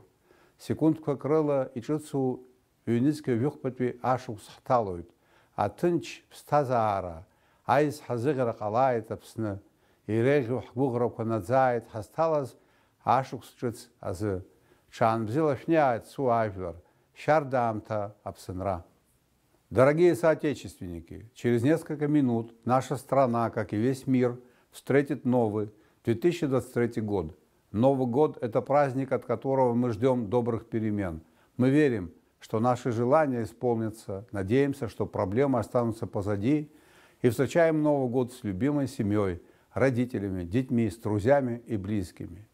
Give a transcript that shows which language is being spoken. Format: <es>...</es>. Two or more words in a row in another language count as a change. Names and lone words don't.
<ab>Секундқәак рыла иҿыцу ҩнызқьҩ жәохәԥатәи ашықәс ҳҭалоит. Аҭынч ԥсҭазаара, аизҳа зыӷьара ҟалааит Аԥсны. Иреиӷьу ҳгәыӷрақәа наӡааит ҳазҭалаз ашықәс ҿыц азы. Ҽаанбзиала шәниааит суаажәлар, шьардаамҭа Аԥсынра.</ab> <ru>Дорогие соотечественники, через несколько минут наша страна, как и весь мир, встретит новый 2023 год. Новый год – это праздник, от которого мы ждем добрых перемен. Мы верим, что наши желания исполнятся, надеемся, что проблемы останутся позади, и встречаем Новый год с любимой семьей, родителями, детьми, с друзьями и близкими.</ru>